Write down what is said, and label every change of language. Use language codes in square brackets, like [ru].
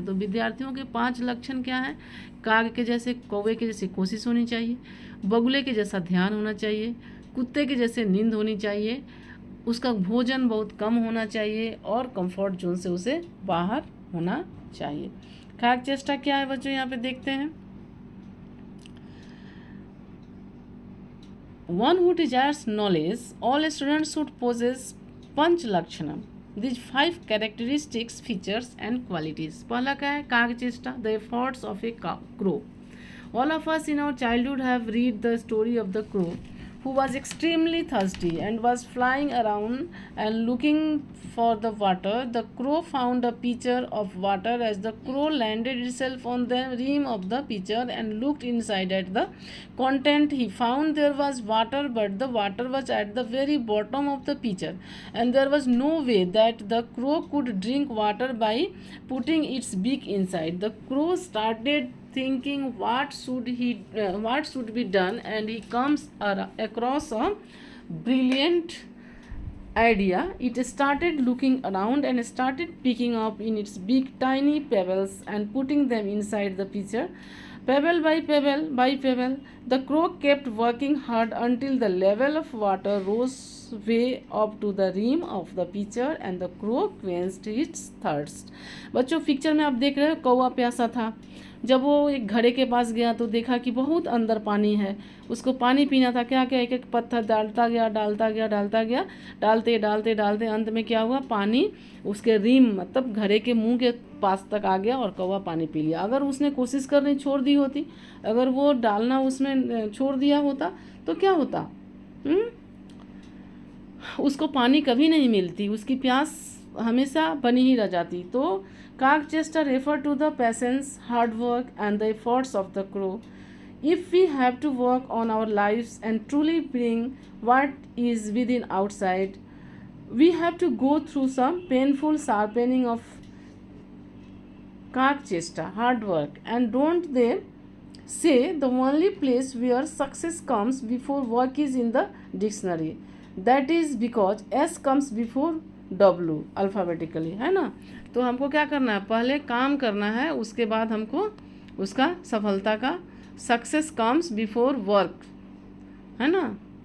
[hi] तो विद्यार्थियों के 5 लक्षण क्या है, काग के जैसे, कौवे के जैसी कोशिश होनी चाहिए, बगुले के जैसा ध्यान होना चाहिए, कुत्ते के जैसे नींद होनी चाहिए, उसका भोजन बहुत कम होना चाहिए और कंफर्ट जोन से उसे बाहर होना चाहिए। काग चेष्टा क्या है बच्चों, यहाँ पे देखते हैं। [en] One who desires knowledge, all students should possess पंच लक्षणम, these 5 characteristics, features and qualities। [hi] पहला क्या है, काग चेष्टा, [en] the efforts of a crow। All of us in our childhood have read the story of the crow who was extremely thirsty and was flying around and looking for the water. The crow found a pitcher of water. As the crow landed itself on the rim of the pitcher and looked inside at the content, he found there was water, but the water was at the very bottom of the pitcher, and there was no way that the crow could drink water by putting its beak inside. The crow started thinking what should be done, and he comes across a brilliant idea. It started looking around and started picking up in its beak tiny pebbles and putting them inside the pitcher. Pebble by pebble, the crow kept working hard until the level of water rose way up to the rim of the pitcher and the crow quenched its thirst। [hi] बच्चों picture में आप देख रहे हो कौवा प्यासा था, जब वो एक घड़े के पास गया तो देखा कि बहुत अंदर पानी है, उसको पानी पीना था। क्या क्या, एक एक पत्थर डालता गया, डालता गया, डालता गया, डालते डालते डालते अंत में क्या हुआ, पानी उसके रिम मतलब घड़े के मुंह के पास तक आ गया और कौवा पानी पी लिया। अगर उसने कोशिश करनी छोड़ दी होती, अगर वो डालना उसमें छोड़ दिया होता तो क्या होता? उसको पानी कभी नहीं मिलती, उसकी प्यास हमेशा बनी ही रह जाती। [en] तो काक चेस्टर refer to the patience, hard work and the efforts of the crow. If we have to work on our lives and truly bring what is within outside, we have to go through some painful sharpening of cark chesta, hard work. And don't they say the only place where success comes before work is in the dictionary? That is because S comes before W alphabetically, है ना? [hi] तो हमको क्या करना है, पहले काम करना है, उसके बाद हमको उसका सफलता का [en] success comes before work, [hi] है ना?